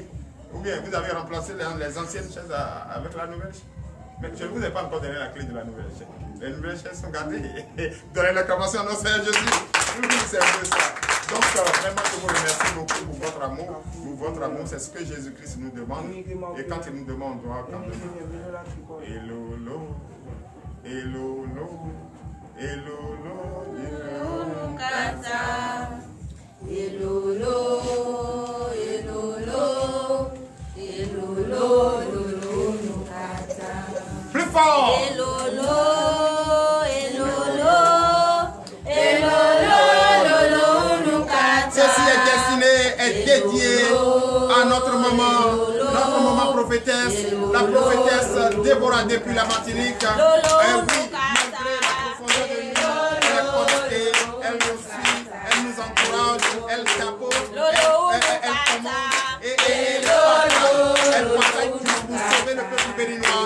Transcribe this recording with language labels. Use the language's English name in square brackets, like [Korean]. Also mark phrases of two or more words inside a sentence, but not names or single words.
[French] Ou bien vous avez remplacé les anciennes chaises avec la nouvelle chaise. Mais je ne vous ai pas encore donné la clé de la nouvelle chaise. Les nouvelles chaises sont gardées. Donnez l'acclamation à notre Seigneur Jésus. Oui, c'est un peu ça. Donc, vraiment, je vous remercie beaucoup pour votre amour. Pour votre amour, c'est ce que Jésus-Christ nous demande. Et quand il nous demande, on doit quand même. [Ewe] Elolo, Elolo, Elolo, Elolo, Kata. Elolo, Elolo, Elolo, Elolo, Kata. [French] Plus fort! [Ewe] Elolo, Elolo, Elolo, Elolo, Kata. [French] Ceci est dédié à notre maman prophétesse, la prophétesse Déborah depuis la Martinique. Oui, malgré la profondeur de nous, elle est connectée, elle nous suit, elle nous encourage, elle tapote, elle commande et elle partage pour sauver le peuple béninois.